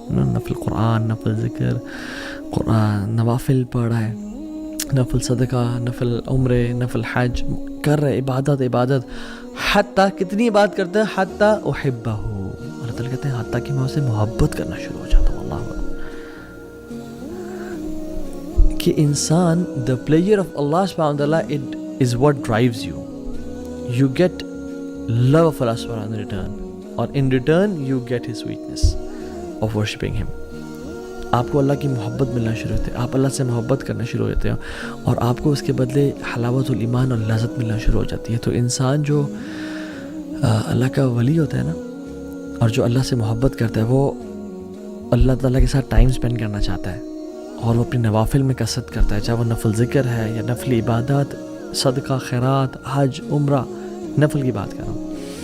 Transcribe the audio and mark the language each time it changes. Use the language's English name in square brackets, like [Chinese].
[Urdu] نفل قرآن، نفل ذکر، قرآن، نوافل پڑھ رہا ہے، نفل صدقہ، نفل عمرے، نفل حج کر رہے، عبادت. حتیٰ کتنی بات کرتے ہیں، [Arabic] حتیٰ احبہ. [Urdu] اللہ تعالیٰ کہتے ہیں حتیٰ کہ میں اسے محبت کرنا شروع ہو جاتا ہوں. اللہ اکبر. کہ انسان [English] the pleasure of Allah subhanahu wa ta'ala, it is what drives you. You get love of Allah subhanahu wa ta'ala in return, or in return you get his sweetness of worshipping him. [Urdu] آپ کو اللہ کی محبت ملنا شروع ہوتی ہے، آپ اللہ سے محبت کرنا شروع ہوتے ہیں اور آپ کو اس کے بدلے حلاوت الایمان اور لذت ملنا شروع ہو جاتی ہے. تو انسان جو اللہ کا ولی ہوتا ہے نا، اور جو اللہ سے محبت کرتا ہے، وہ اللہ تعالیٰ کے ساتھ ٹائم اسپینڈ کرنا چاہتا ہے اور وہ اپنی نوافل میں کثرت کرتا ہے، چاہے وہ نفل ذکر ہے یا نفل عبادات، صدقہ، خیرات، حج، عمرہ. نفل کی بات کر رہا ہوں.